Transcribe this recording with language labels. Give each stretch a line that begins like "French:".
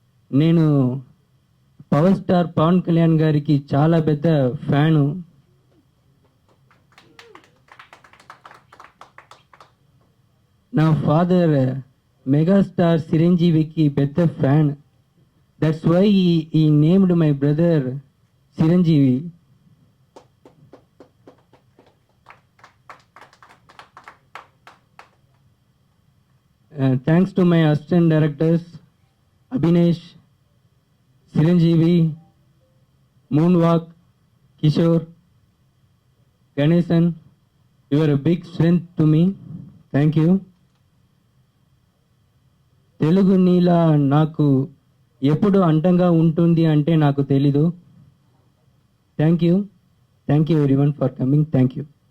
Telugu: నేను power star Pawan Kalyan గారికి చాలా పెద్ద ఫ్యాను. నా ఫాదర్ మెగాస్టార్ చిరంజీవికి పెద్ద fan.
English: That's why he named my brother Chiranjeevi. Thanks to my assistant directors Abhinesh, Chiranjeevi, Moonwalk, Kishore, Ganesan. You are a big strength to me. Thank you.
Telugu: Telugu Neela నాకు ఎప్పుడు అంటంగా ఉంటుంది అంటే నాకు తెలీదు.
English: Thank you everyone for coming. Thank you.